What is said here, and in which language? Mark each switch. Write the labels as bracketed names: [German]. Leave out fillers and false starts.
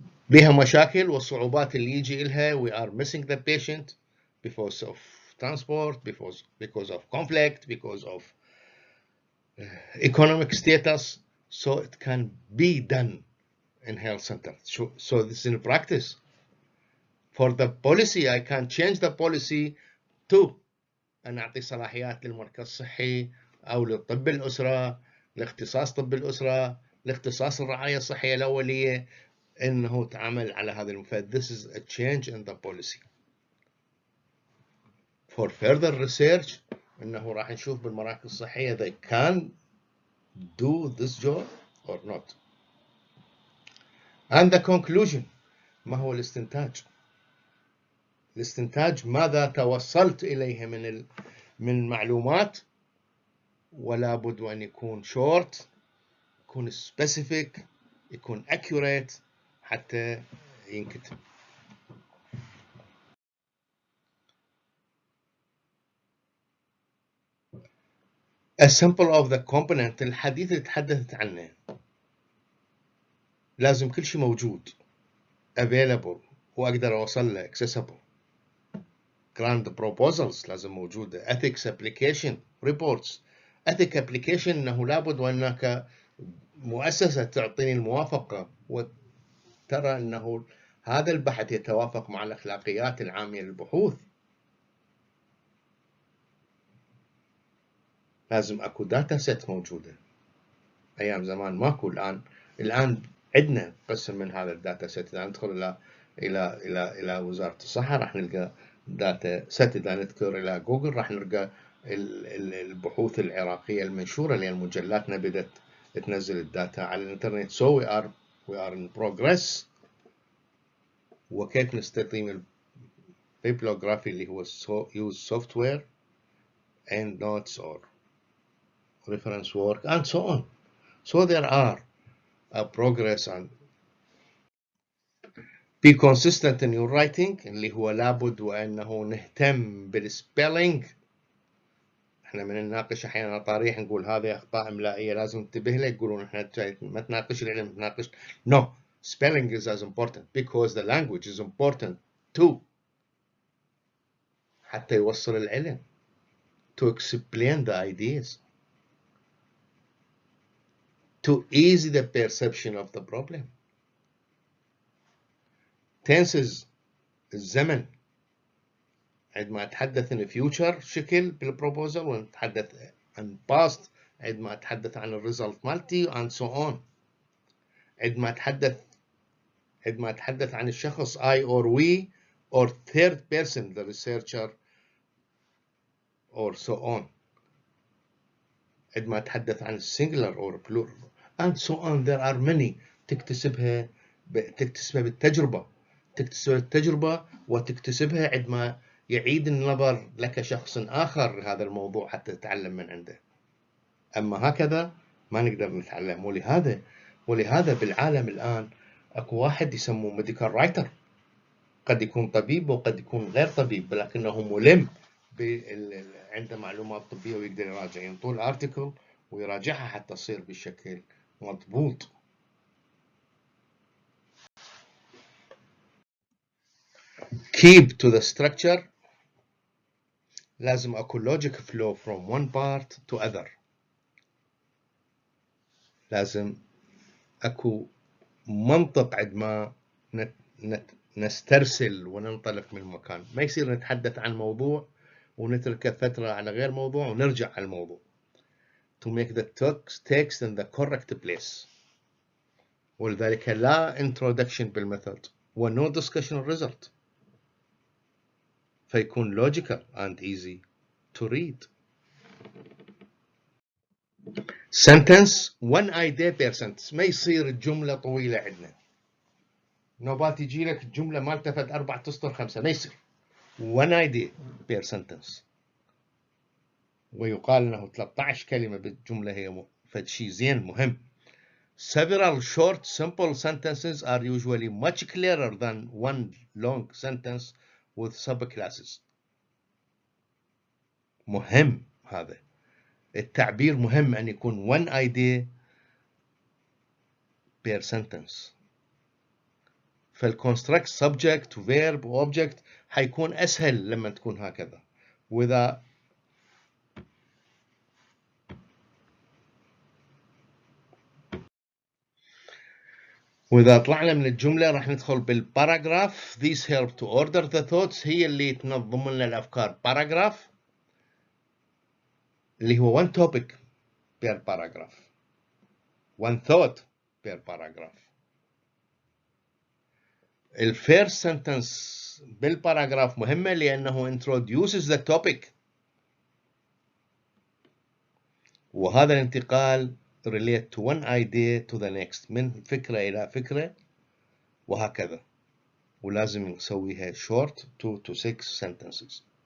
[Arabic] بها مشاكل والصعوبات اللي يجي إلها [English] we are missing the patient because of transport, because of conflict, because of economic status. So it can be done in health center. So this is in practice. For the policy, I can change the policy to [Arabic] أن أعطي صلاحيات للمركز الصحي أو للطب الأسرة، لاختصاص طب الأسرة، لاختصاص الرعاية الصحية الأولية، إنه تعمل على هذا المفاد. [English] This is a change in the policy. For further research [Arabic] إنه راح نشوف بالمراكز الصحية [English] they can do this job or not. And the conclusion. [Arabic] ما هو الاستنتاج؟ الاستنتاج ماذا توصلت إليه من معلومات، ولا بد أن يكون short، يكون specific، يكون accurate حتى ينكتب. [English] A sample of the component. [Arabic] الحديث اللي تحدثت عنه لازم كل شيء موجود available وأقدر أوصل له accessible. [English] grant proposals [Arabic] لازم موجودة. [English] ethics application reports. [Arabic] ethic application أنه لابد وأنك مؤسسة تعطيني الموافقة وترى أنه هذا البحث يتوافق مع الأخلاقيات العامة للبحوث. لازم أكو داتا سيت موجودة. أيام زمان ماكو. الآن عندنا قسم من هذا الداتا سيت. إذا ندخل إلى وزارة الصحة راح نلقى داتا سيت. إذا نذكر إلى جوجل راح نلقى البحوث العراقية المنشورة اللي مجلاتنا بدأت تنزل الداتا على الإنترنت. [English] So we are in progress. [Arabic] وكيف نستخدم البيبلوغرافي اللي هو [English] use software and notes or reference work and so on. So there are a progress and be consistent in your writing [Arabic] اللي هو لابد وأنه نهتم بالspelling. احنا من نناقش احيانا طريح نقول هذه اخطاء املائيه لازم ننتبه لها، يقولون احنا ما تناقش العلم تناقش. [English] No, spelling is as important because the language is important too. [Arabic] حتى يوصل العلم. [English] To explain the ideas. To ease the perception of the problem. Tenses الزمن. [Arabic] عندما أتحدث عن future شكل بالبروبوزل ونتحدث عن past عندما أتحدث عن الريزلت مالتي [English] and so on. [Arabic] عندما أتحدث عن الشخص [English] I or we or third person the researcher or so on. [Arabic] عندما أتحدث عن [English] singular or plural and so on. There are many. [Arabic] تكتسبها بالتجربة، تكتسب التجربة وتكتسبها عندما يعيد النظر لك شخص آخر هذا الموضوع حتى تتعلم من عنده. أما هكذا ما نقدر نتعلم. ولهذا بالعالم الآن أكو واحد يسموه ميديكال رايتر، قد يكون طبيب وقد يكون غير طبيب، لكنه ملم عنده معلومات طبية ويقدر يراجع، ينطوا الارتيكل ويراجعها حتى تصير بشكل مضبوط. [English] keep to the structure، [Arabic] لازم اكو [English] logic flow from one part to other، [Arabic] لازم اكو منطق عندما نسترسل وننطلق من مكان، ما يصير نتحدث عن موضوع ونتركه فترة على غير موضوع ونرجع على الموضوع. [English] to make the text in the correct place. [Arabic] ولذلك لا [English] introduction بالميثود و no discussion result، [Arabic] فيكون [English] logical and easy to read. sentence one idea per sentence، [Arabic] ما يصير الجملة طويلة عندنا، نوبات يجي لك الجملة ما التفت 4 أسطر 5، ما يصير. [English] one idea per sentence، [Arabic] ويقال انه 13 كلمة بالجملة هي فشي زين مهم. [English] several short simple sentences are usually much clearer than one long sentence with subclasses. [Arabic] مهم هذا التعبير، مهم أن يكون [English] one idea per sentence. [Arabic] فالconstruct [English] subject verb object [Arabic] حيكون أسهل لما تكون هكذا. وإذا طلعنا من الجملة راح ندخل بالباراجراف. [English] These help to order the thoughts، [Arabic] هي اللي تنظم لنا الأفكار. باراجراف اللي هو [English] one topic per paragraph، one thought per paragraph. [Arabic] الفيرست سنتنس بالباراجراف مهمة لأنه [English] introduces the topic، [Arabic] وهذا الانتقال [English] relate to one idea to the next، [Arabic] من فكرة إلى فكرة وهكذا، ولازم نسويها [English] short 2 to 6 sentences.